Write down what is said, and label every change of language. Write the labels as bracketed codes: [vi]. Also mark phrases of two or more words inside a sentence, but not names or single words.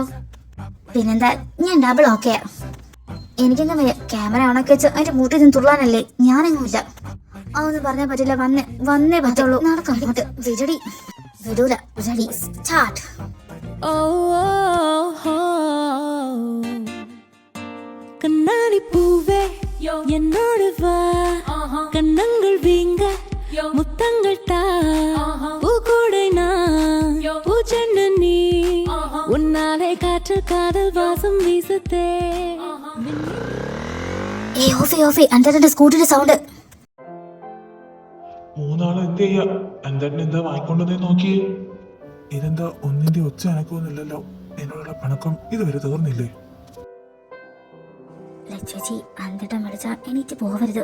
[ml] പിന്നെന്താ, ഞാൻ [en] double okay. [ml] എനിക്കെങ്ങനെ വയ്യ. ക്യാമറ ഓണൊക്കെ വെച്ച് അതിന്റെ മൂട്ടിൽ നിന്ന് തുള്ളാനല്ലേ? ഞാനെങ്ങുമില്ല. അതൊന്നും പറഞ്ഞാൽ പറ്റില്ല. വന്നേ പറ്റുള്ളൂ. നടക്കാം അങ്ങോട്ട്. വിടൂല. [en] ready, start. [ta] கண்ணாடி பூவே என்னோடு வா கண்ணங்கள் வீங்க முத்தங்கள் தா பூக்கூடை நான் பூச்செண்டு நீ உன்னாலே காற்று காதல் வாசம் வீசத்தே [ml] ഏയ് ഓഫേ അന്തേട്ടന്റെ സ്കൂട്ടിയുടെ സൗണ്ട്. മൂന്നാള് എന്ത് ചെയ്യാ? എന്താ എന്താ വാങ്ങിക്കൊണ്ടുവന്നേ നോക്കിയേ. ഇതെന്താ ഒന്നിന്റെ ഒച്ച അനക്കൊന്നുമില്ലല്ലോ. എന്നോടുള്ള പിണക്കം ഇതുവരെ തീർന്നില്ലേ? ചേച്ചി അന്തേട്ടൻ വിളിച്ചാ എണീറ്റ് പോവരുത്.